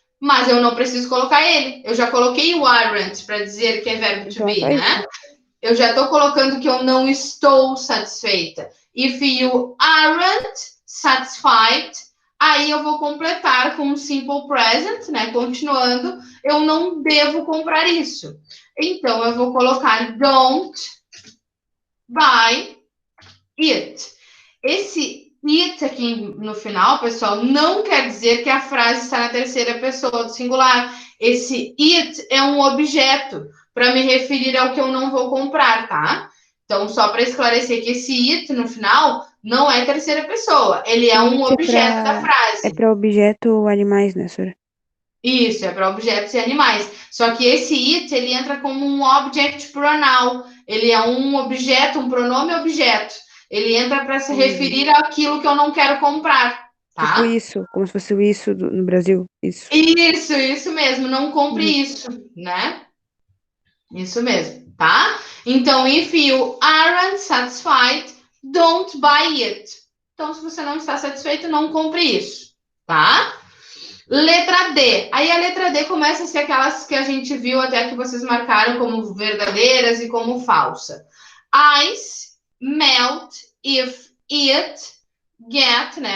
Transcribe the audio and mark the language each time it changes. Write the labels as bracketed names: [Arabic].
[Portuguese] Mas eu não preciso colocar ele. Eu já coloquei o aren't para dizer que é verbo to Então, [English] be, [Portuguese] só né? isso. eu já estou colocando que eu não estou satisfeita. [English] If you aren't satisfied, [Portuguese] aí eu vou completar com um simple present, né? Continuando, eu não devo comprar isso. Então, eu vou colocar don't buy it. Esse it aqui no final, pessoal, não quer dizer que a frase está na terceira pessoa do singular. Esse it é um objeto para me referir ao que eu não vou comprar, tá? Então, só para esclarecer que esse it no final não é terceira pessoa, ele é um objeto da frase. É para objeto animais, né, senhora? Isso, é para objetos e animais. Só que esse it, ele entra como um object pronoun. Ele é um objeto, um pronome objeto. Ele entra para se referir àquilo que eu não quero comprar, tá? Tipo isso, como se fosse o isso no Brasil. Isso mesmo. Não compre isso, né? Isso mesmo, tá? Então, [English] if you aren't satisfied, don't buy it. [Portuguese] Então, se você não está satisfeito, não compre isso, tá? Letra D. Aí a letra D começa a ser aquelas que a gente viu até que vocês marcaram como verdadeiras e como falsa. [English] Ice melt if it get, [Portuguese] né?